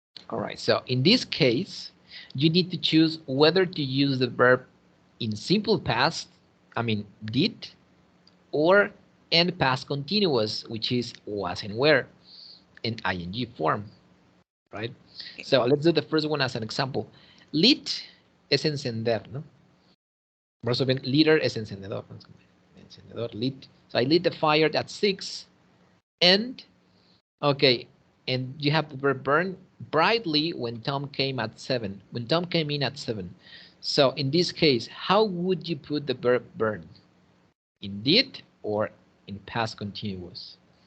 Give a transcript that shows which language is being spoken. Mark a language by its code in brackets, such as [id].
[en] All right, so in this case, you need to choose whether to use the verb in simple past, I mean did, or in past continuous, which is was and were, in ing form, right? Okay. So let's do the first one as an example. [es] Lit es encender, ¿no? Por eso bien, liter es encendedor. Encendedor, lit. [en] So I lit the fire at 6, and okay, and you have the verb burn brightly when Tom came at 7. When Tom came in at 7. So in this case, how would you put the verb burn? In did or in past continuous?